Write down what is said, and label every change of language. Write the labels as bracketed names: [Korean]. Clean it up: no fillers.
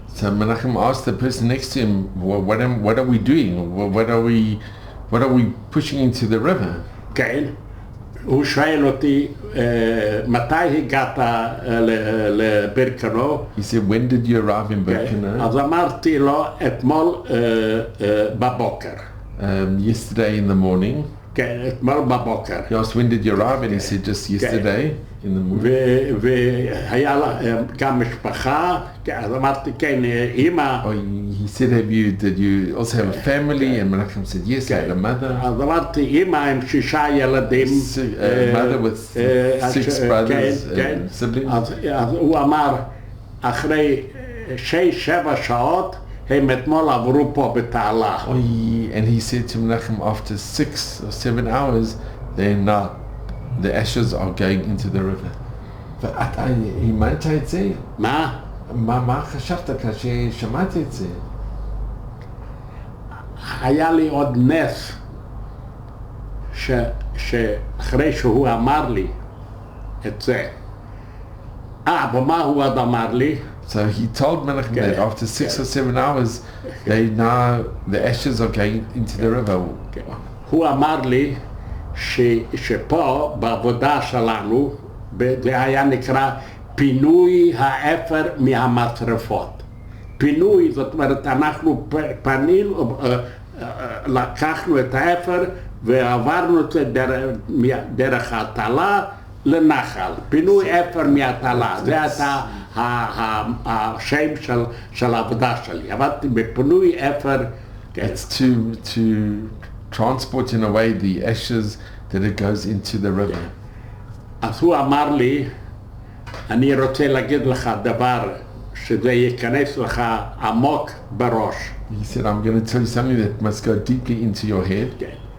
[English] So Menachem asked the person next to him, what are we doing? What are we pushing into the river? [Hebrew] כן. הוא שואל אותי, מתי הגעת לבירקנו? [English] He said, when did you arrive in Birkenau? [Hebrew] אז אמרתי לו, אתמול בבוקר. [English] Yesterday in the morning. [Hebrew] כן, אתמול בבוקר. [English] He asked, when did you arrive? And he said, just yesterday in the morning. [Hebrew] והיה לה גם משפחה, אז אמרתי, כן, אמא. [English] He said, did you also have a family? And Menachem said, yes, I had a mother. [Hebrew] אז אמרתי, אמא עם 6 ילדים. [English] Mother with 6 brothers and siblings. [Hebrew] אז הוא אמר, אחרי 6-7 שעות, הם אתמול עברו פה בתעלה. [English] And he said to Menachem, after 6 or 7 hours, then the ashes are going into the river. [Hebrew] ואתה האמנת את זה? מה? מה חשבת כששמעתי את זה? היה לי עוד נס שאחרי שהוא אמר לי את זה. ומה הוא עוד אמר לי? [English] So he told Menachem that after 6 or 7 hours, the ashes are going into the river. [Hebrew] הוא אמר לי שפה בעבודה שלנו, זה היה נקרא פינוי האפר מהמשרפות. פינוי, זאת אומרת, אנחנו פנינו, לקחנו את האפר ועברנו את זה דרך התעלה לנחל. פינוי אפר מהתעלה, זה הייתה השם של העבודה שלי. עבדתי בפינוי אפר. [English] It's to transport in a way the ashes that it goes into the river. [Hebrew] אז הוא אמר לי, אני רוצה להגיד לך דבר שזה ייכנס לך עמוק בראש. [English] He said, I'm going to tell you something that must go deeply into your head.